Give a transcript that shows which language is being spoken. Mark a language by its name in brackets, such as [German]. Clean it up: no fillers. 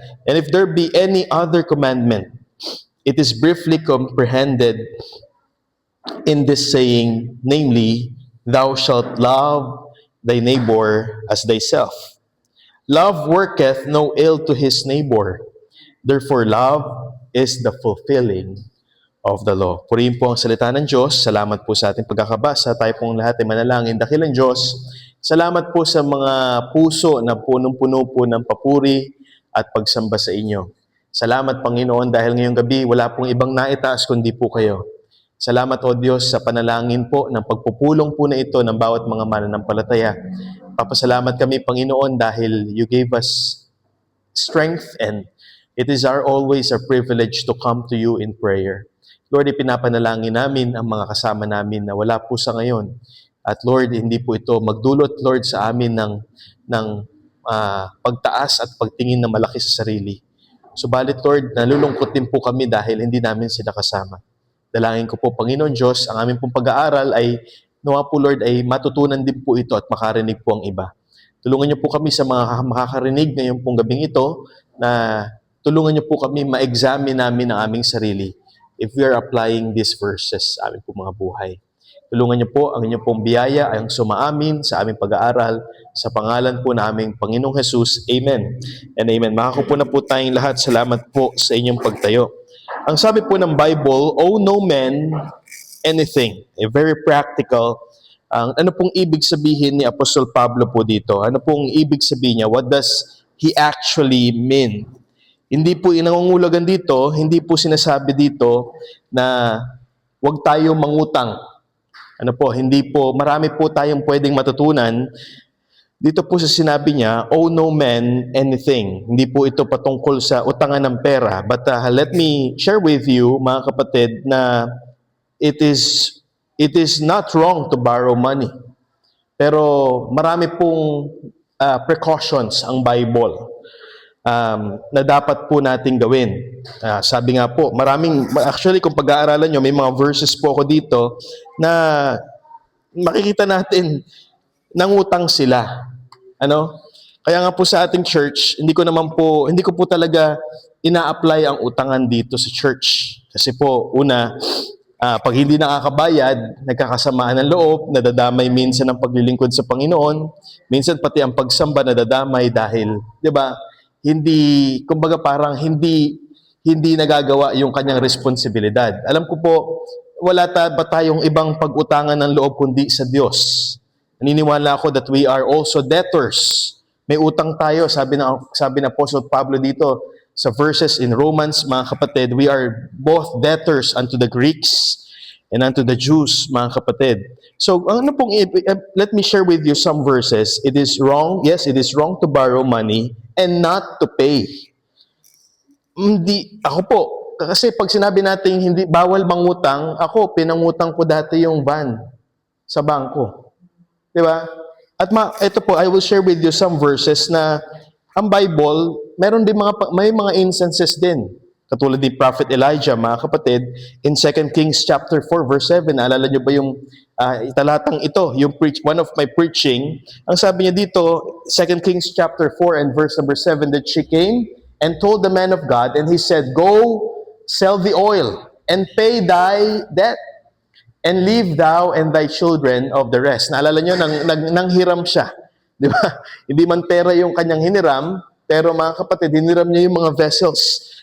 [English] And if there be any other commandment, it is briefly comprehended in this saying, namely, thou shalt love thy neighbor as thyself. Love worketh no ill to his neighbor. Therefore, love is the fulfilling of the law. [Filipino] Purihin po ang salita ng Diyos. Salamat po sa ating pagkakabasa. Tayo pong lahat ay manalangin. Dakilang Diyos, salamat po sa mga puso na punong-puno po ng papuri at pagsamba sa inyo. Salamat, Panginoon, dahil ngayong gabi wala pong ibang naitaas kundi po kayo. Salamat, O Diyos, sa panalangin po ng pagpupulong po na ito ng bawat mga mananampalataya. Papasalamat kami, Panginoon, dahil [English] you gave us strength, and it is always a privilege to come to you in prayer. [Filipino] Lord, ipinapanalangin namin ang mga kasama namin na wala po sa ngayon. At Lord, hindi po ito magdulot, Lord, sa amin ng pagtaas at pagtingin na malaki sa sarili. Subalit, Lord, nalulungkot din po kami dahil hindi namin sila kasama. Dalangin ko po, Panginoon Diyos, ang aming pong pag-aaral ay nawa po, Lord, ay matutunan din po ito at makarinig po ang iba. Tulungan niyo po kami sa mga makakarinig ngayong pong gabing ito na tulungan niyo po kami ma-examine namin ang aming sarili [English] if we are applying these verses [Filipino] sa aming pong mga buhay. Tulungan niyo po ang inyong pong biyaya ang sumaamin sa aming pag-aaral sa pangalan po na aming Panginoong Jesus. Amen and amen. Makakupo na po tayong lahat. Salamat po sa inyong pagtayo. Ang sabi po ng Bible, [English] owe no man anything. Very practical. [Filipino] Ano pong ibig sabihin ni Apostol Pablo po dito? Ano pong ibig sabihin niya? [English] What does he actually mean? [Filipino] Hindi po inangungulagan dito, hindi po sinasabi dito na huwag tayo mangutang. Ano po, hindi po, marami po tayong pwedeng matutunan. Dito po sa sinabi niya, [English] owe no man anything. [Filipino] Hindi po ito patungkol sa utangan ng pera. [English] But let me share with you, [Filipino] mga kapatid, na [English] it is not wrong to borrow money. [Filipino] Pero marami pong precautions ang Bible na dapat po nating gawin. Sabi nga po, actually kung pag-aaralan nyo, may mga verses po ako dito na makikita natin nangutang sila. Ano? Kaya nga po sa ating church, hindi ko po talaga ina-apply ang utangan dito sa church. Kasi po, una, pag hindi nakakabayad, nagkakasamaan ng loob, nadadamay minsan ang paglilingkod sa Panginoon, minsan pati ang pagsamba nadadamay dahil, di ba, kumbaga parang hindi nagagawa yung kanyang responsibilidad. Alam ko po, wala ba tayong ibang pag-utangan ng loob kundi sa Diyos. Naniniwala ako [English] that we are also debtors. [Filipino] May utang tayo, sabi ng [English] Apostle Pablo dito sa verses in Romans, [Filipino] mga kapatid, [English] we are both debtors unto the Greeks and unto the Jews, mga kapatid. So, let me share with you some verses. It is wrong, yes, it is wrong to borrow money and not to pay. [Filipino] Ako po, kasi pag sinabi natin hindi bawal mangutang, ako pinangutang ko dati yung van sa bangko. 'Di ba? At ito po, [English] I will share with you some verses na ang Bible, may mga instances din. [Filipino] Katulad ni Prophet Elijah, mga kapatid, [English] in 2 Kings chapter 4 verse 7, [Filipino] naalala niyo ba yung talatang ito, [English] one of my preaching, [Filipino] ang sabi niya dito, [English] 2 Kings chapter 4 and verse number 7, that she came and told the man of God, and he said, go, sell the oil, and pay thy debt, and leave thou and thy children of the rest. [Filipino] Naalala niyo, nanghiram siya. Di ba? Hindi man pera yung kanyang hiniram, pero mga kapatid, hiniram niya yung [English] mga vessels.